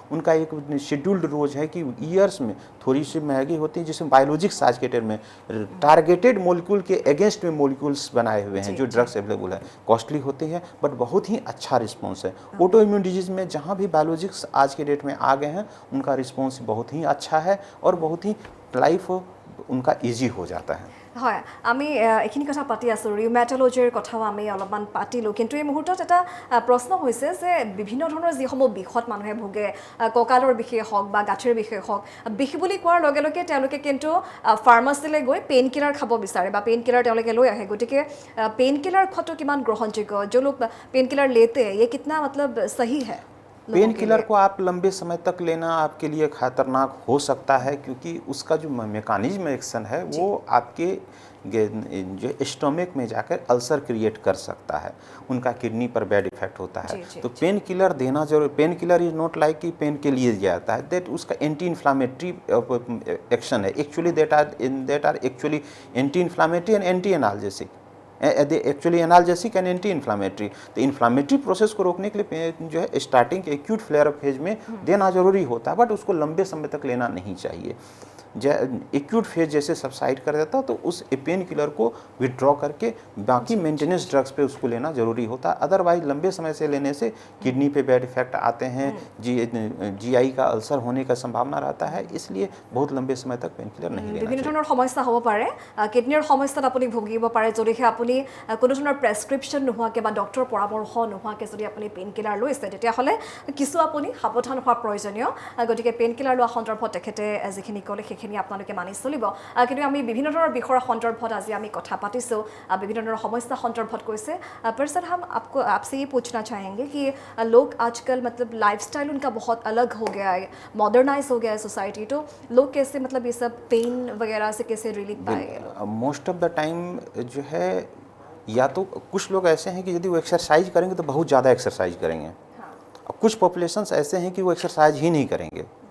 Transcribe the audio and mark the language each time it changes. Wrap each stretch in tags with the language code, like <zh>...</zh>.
<hi>उनका एक शेड्यूल्ड रोज है कि ईयर्स में थोड़ी सी महंगी होती है, जिसमें बायोलॉजिक्स आज के डेट में टारगेटेड मॉलिक्यूल के अगेंस्ट में मॉलिक्यूल्स बनाए हुए हैं जो ड्रग्स अवेलेबल है। कॉस्टली होते हैं बट बहुत ही अच्छा रिस्पॉन्स है। ऑटो इम्यून डिजीज़ में जहाँ भी बायोलॉजिक्स आज के डेट में आ गए हैं उनका रिस्पॉन्स बहुत ही अच्छा है और बहुत ही लाइफ उनका इजी हो जाता है।</hi> <as>হয়, আমি এইখিনি কথা পাতি আছোঁ, ৰিউমেটলজিৰ কথাও আমি অলপমান পাতিলোঁ, কিন্তু এই মুহূৰ্তত এটা প্ৰশ্ন হৈছে যে বিভিন্ন ধৰণৰ যিসমূহ বিষত মানুহে ভোগে, কঁকালৰ বিষে হওক বা গাঁঠিৰ বিষে হওক, বিষ বুলি কোৱাৰ লগে লগে তেওঁলোকে কিন্তু ফাৰ্মাচীলৈ গৈ পেইন কিলাৰ খাব বিচাৰে বা পেইন কিলাৰ তেওঁলোকে লৈ আহে। গতিকে পেইন কিলাৰ খোৱাটো কিমান গ্ৰহণযোগ্য?</as> <hi>जो लोग पेन किलर लेते हैं ये कितना मतलब सही है? पेन किलर को आप लंबे समय तक लेना आपके लिए खतरनाक हो सकता है, क्योंकि उसका जो मैकेनिज्म एक्शन है वो आपके जो स्टोमक में जाकर अल्सर क्रिएट कर सकता है, उनका किडनी पर बैड इफेक्ट होता है। तो पेन किलर देना जरूर, pain killer is not like कि पेन के लिए जाता है, दैट उसका एंटी इन्फ्लामेटरी एक्शन है। Actually that are actually anti inflammatory and anti analgesic, actually analgesic and anti inflammatory. तो इन्फ्लामेटरी प्रोसेस को रोकने के लिए जो है स्टार्टिंग के एक्यूट फ्लेयर अप फेज में देना जरूरी होता है, बट उसको लंबे समय तक लेना नहीं चाहिए। एक्यूट फेज जैसे सबसाइड कर देता तो उस पेन किलर को विड्रॉ करके बाकी मेंटेनेंस ड्रग्स पे उसको लेना जरूरी होता है। अदरवाइज लंबे समय से लेने से किडनी पे बैड इफेक्ट आते हैं, जीआई का अल्सर होने का संभावना रहता है, इसलिए बहुत लंबे समय तक पेन किलर नहीं लेना</hi> <as>বিভিন্ন</as> <hi>चाहिए।</hi> <as>ধৰণৰ সমস্যা হ'ব পাৰে, কিডনিৰ সমস্যাত আপুনি ভুগিব পাৰে যদিহে আপুনি কোনো ধৰণৰ প্ৰেছক্ৰিপশ্যন নোহোৱাকৈ বা ডক্টৰৰ পৰামৰ্শ নোহোৱাকৈ যদি আপুনি পেইন কিলাৰ লৈছে, তেতিয়াহ'লে কিছু আপুনি সাৱধান হোৱা প্ৰয়োজনীয়। গতিকে পেইন কিলাৰ লোৱা সন্দৰ্ভত তেখেতে যিখিনি ক'লে সেইখিনি আপোনালোকে মানি চলিব। কিন্তু আমি বিভিন্ন ধৰণৰ বিষয়ৰ সন্দৰ্ভত আজি আমি কথা পাতিছোঁ, বিভিন্ন ধৰণৰ সমস্যা সন্দৰ্ভত কৈছে।</as> <hi>पर सर हम आपसे ये पूछना चाहेंगे कि लोग आजकल मतलब लाइफस्टाइल उनका बहुत अलग हो गया है, मॉडर्नाइज हो गया है सोसाइटी, तो लोग कैसे मतलब ये सब पेन वगैरह से कैसे रिलीफ पाएंगे? मोस्ट ऑफ द टाइम जो है या तो कुछ लोग ऐसे हैं कि यदि वो एक्सरसाइज करेंगे तो बहुत ज़्यादा एक्सरसाइज करेंगे, और कुछ पॉपुलेशंस ऐसे हैं कि वो एक्सरसाइज ही नहीं करेंगे।</hi>